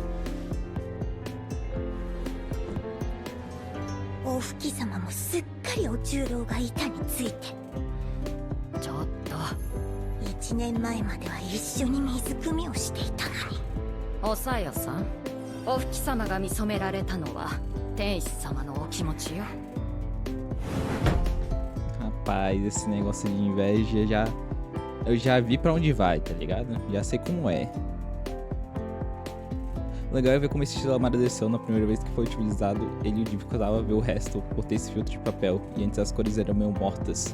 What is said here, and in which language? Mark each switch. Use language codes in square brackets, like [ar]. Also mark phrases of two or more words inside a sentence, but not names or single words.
[ja] お吹様もすっかりお中臈が板について。ちょっと。 1年前までは一緒に水汲みをしていたのに。おさよさん、お吹様が見初められたのは天使様のお気持ちよ。 [pt] Rapaz, esse negócio de inveja já. Eu já vi pra onde vai, tá ligado? Já sei como é. O legal é ver como esse estilo amadureceu na primeira vez que foi utilizado. Ele dificultava ver o resto por ter esse filtro de papel. E antes as cores eram meio mortas.